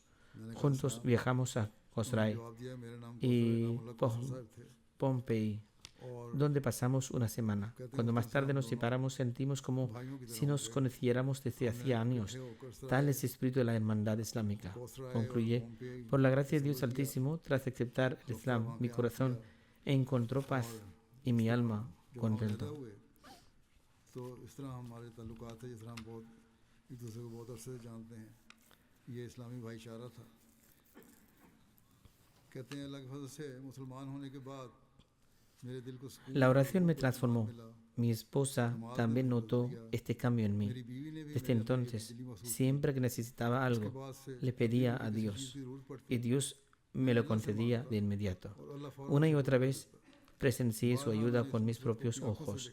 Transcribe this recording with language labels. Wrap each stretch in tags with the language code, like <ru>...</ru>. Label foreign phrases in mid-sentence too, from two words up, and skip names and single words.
<es>Juntos viajamos a Khosrai y Pompey, donde pasamos una semana. Cuando más tarde nos separamos, sentimos como si nos conociéramos desde hacía años. Tal es el espíritu de la hermandad islámica. Concluye: por la gracia de Dios Altísimo, tras aceptar el Islam, mi corazón encontró paz y mi alma contenta.</es> <ur>تو اس طرح ہمارے تعلقات تھے، جس طرح ہم بہت ایک دوسرے کو بہت عرصے سے جانتے ہیں. یہ اسلامی بھائی چارہ تھا. کہتے ہیں اللہ کے فضل سے مسلمان ہونے کے بعد میرے دل کو سکون</ur> <es>La oración me transformó. Mi esposa también notó este cambio en mí. Desde entonces, siempre que necesitaba algo, le pedía a Dios y Dios me lo concedía de inmediato. Una y otra vez presencié su ayuda con mis propios ojos.</es>